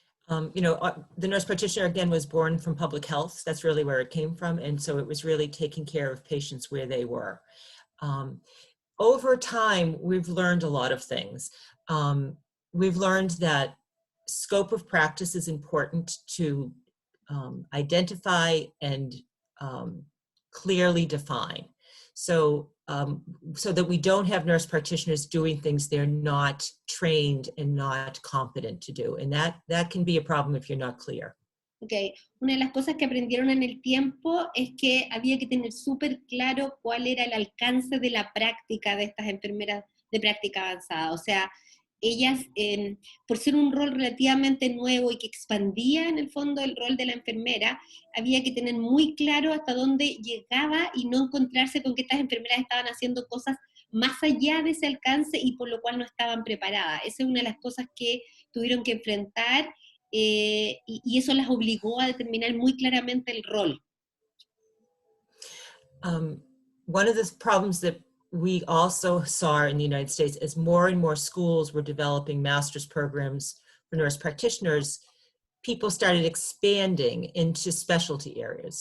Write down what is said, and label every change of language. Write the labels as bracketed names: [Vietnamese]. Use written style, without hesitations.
[English] You know, the nurse practitioner, again, was born from public health. That's really where it came from. And so it was really taking care of patients where they were. Over time, we've learned a lot of things. We've learned that scope of practice is important to identify and clearly define. So that we don't have nurse practitioners doing things they're not trained and not competent to do. And that can be a problem if you're not clear. Okay. [Spanish] Una de las cosas que aprendieron en el tiempo es que había que tener súper claro cuál era el alcance de la práctica de estas enfermeras de práctica avanzada. O sea, ellas, por ser un rol relativamente nuevo y que expandía en el fondo el rol de la enfermera, había que tener muy claro hasta dónde llegaba y no encontrarse con que estas enfermeras estaban haciendo cosas más allá de ese alcance y por lo cual no estaban preparadas. Esa es una de las cosas que tuvieron que enfrentar y eso las obligó a determinar muy claramente el rol. [English] One of the problems that we also saw in the United States as more and more schools were developing master's programs for nurse practitioners, people started expanding into specialty areas.